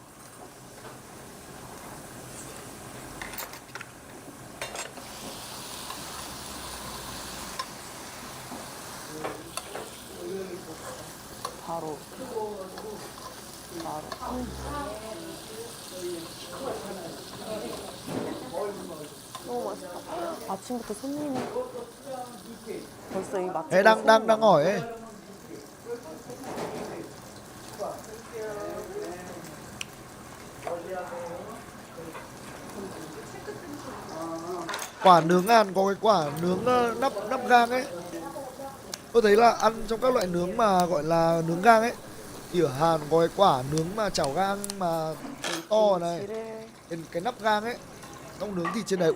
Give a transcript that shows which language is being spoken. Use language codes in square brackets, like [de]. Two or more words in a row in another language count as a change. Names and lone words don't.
[ko] 바로. 너무 맛있다. 아침부터 손님이 벌써 이 맛집. [vi] Ê, đang hỏi ấy. Quả nướng Hàn có cái quả nướng nắp gang ấy. Tôi thấy là ăn trong các loại nướng mà gọi là nướng gang ấy thì ở Hàn có cái quả nướng mà chảo gang mà to này, cái nắp gang ấy, xong nướng thịt trên đấy.